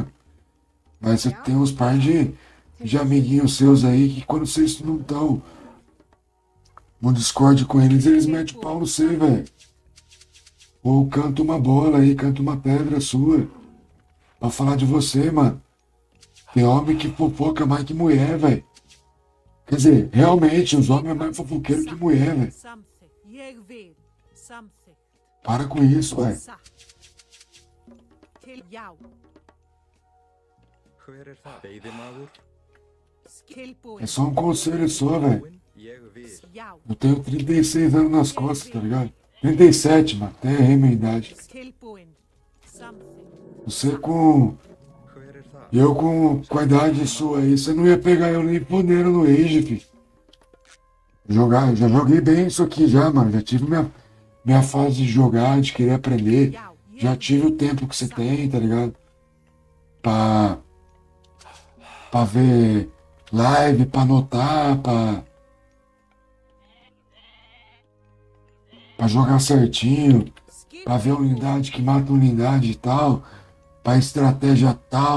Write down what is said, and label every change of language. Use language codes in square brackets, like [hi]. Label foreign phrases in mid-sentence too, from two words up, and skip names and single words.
[pt] Mas você tem uns par de amiguinhos seus aí que quando vocês não estão no Discord com eles metem o pau no você, velho. Ou canta uma bola aí, canta uma pedra sua. Pra falar de você, mano. Tem homem que fofoca mais que mulher, velho. Quer dizer, realmente, os homens é mais fofoqueiro que mulher, velho. [is] Samþykkt. Ég vil. Samþykkt. [pt] Para com isso, velho. [is] Satt. Til. Já. Hver er það? Veiðimaður? Tilbúin. [pt] É só um conselho só, velho. [is] Ég vil. Já. [pt] Eu tenho 36 anos nas costas, tá ligado? 37, mano. Até errei minha idade. [is] Tilbúin. Samþykkt. [pt] Você com... [is] Hver er það? [pt] Eu com a idade sua aí, você não ia pegar eu nem podendo no Age, fi. Jogar, eu já joguei bem isso aqui já, mano. Já tive minha fase de jogar, de querer aprender. [is] Já. [pt] Já tive o tempo que você tem, tá ligado? Pra ver live, pra anotar, pra jogar certinho, pra ver a unidade que mata a unidade e tal, pra estratégia tal.